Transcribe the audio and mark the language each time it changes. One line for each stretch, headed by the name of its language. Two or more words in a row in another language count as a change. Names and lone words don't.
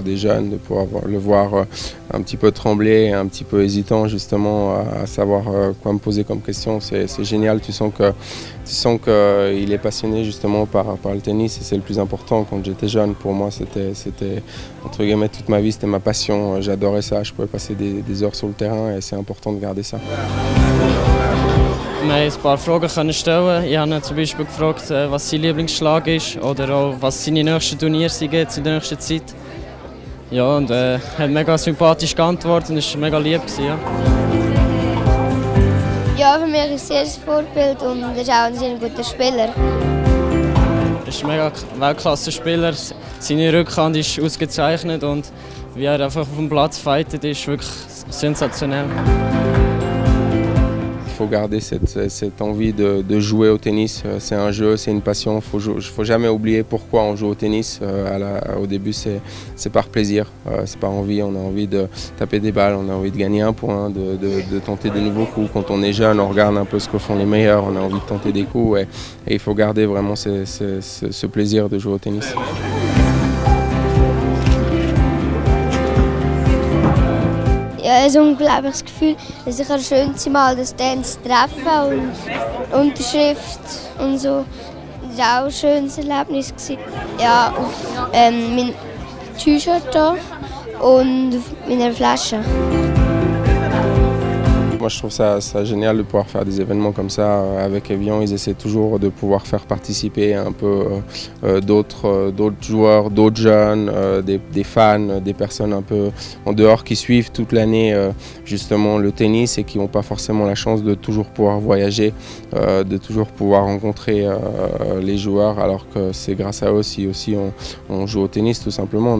French: des jeunes, de pouvoir le voir un petit peu trembler, un petit peu hésitant justement à savoir quoi me poser comme question. C'est génial, tu sens qu'il est passionné justement par le tennis et c'est le plus important. Quand j'étais jeune, pour moi, c'était entre guillemets toute ma vie, c'était ma passion. J'adorais ça, je pouvais passer des heures sur le terrain et c'est important de garder ça.
German: Wir haben ein paar Fragen stellen. Ich habe ihn zum Beispiel gefragt, was sein Lieblingsschlag ist oder auch was seine nächsten Turniere sind in der nächsten Zeit. Ja, und hat mega sympathisch geantwortet und war mega lieb. Ja. Ja, für mich ist er ein Vorbild und er ist auch ein sehr guter Spieler. Er ist ein mega Weltklasse-Spieler. Seine Rückhand ist ausgezeichnet und wie er einfach auf dem Platz fightet, ist wirklich sensationell.
French: Il faut garder cette envie de jouer au tennis. C'est un jeu, c'est une passion. Faut jamais oublier pourquoi on joue au tennis. Au début, c'est par plaisir, c'est par envie. On a envie de taper des balles, on a envie de gagner un point, de tenter de nouveaux coups. Quand on est jeune, on regarde un peu ce que font les meilleurs. On a envie de tenter des coups et il faut garder vraiment ce plaisir de jouer au tennis.
German: Ja, ein unglaubliches Gefühl, dass ich das schönste Mal das Dance treffen und Unterschrift und so. Das war auch ein schönes Erlebnis. Ja, auf meinem T-Shirt hier und auf meiner Flasche.
French: Moi, je trouve ça génial de pouvoir faire des événements comme ça. Avec Evian, ils essaient toujours de pouvoir faire participer un peu d'autres joueurs, d'autres jeunes, des fans, des personnes un peu en dehors qui suivent toute l'année justement le tennis et qui n'ont pas forcément la chance de toujours pouvoir voyager, de toujours pouvoir rencontrer les joueurs, alors que c'est grâce à eux si aussi on joue au tennis tout simplement.